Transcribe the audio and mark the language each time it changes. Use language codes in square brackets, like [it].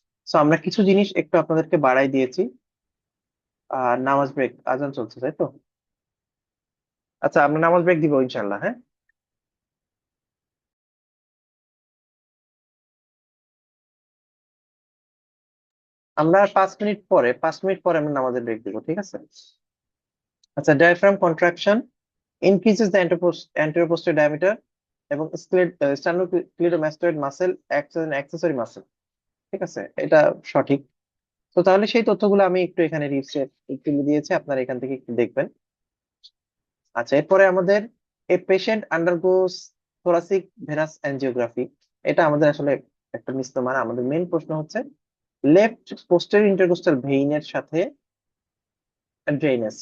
[bn] So আমরা কিছু জিনিস একটু আপনাদেরকে বাড়াই দিয়েছি। আর নামাজ ব্রেক, আজান চলছে তাই তো? আচ্ছা, আমরা নামাজ ব্রেক দিব ইনশাল্লাহ, হ্যাঁ। আমরা 5 মিনিট পরে, 5 মিনিট পরে আমরা নামাজের ব্রেক দিব, ঠিক আছে? [en] আচ্ছা, diaphragm contraction increases the anterior posterior diameter এবং sternocleidomastoid muscle acts as an accessory muscle, [bn] ঠিক আছে? এটা সঠিক। তো তাহলে সেই তথ্যগুলো আমি একটু এখানে রিপসে একটু দিয়েছি, আপনারা এখান থেকে একটু দেখবেন। আচ্ছা, এরপরে আমাদের a patient আন্ডারগোস thoracic venous angiography, এটা আমাদের আসলে একটা মিসনোমার। আমাদের মেইন প্রশ্ন হচ্ছে লেফট পোস্টেরিয়র ইন্টারকোস্টাল ভেইনের সাথে ড্রেনেজ।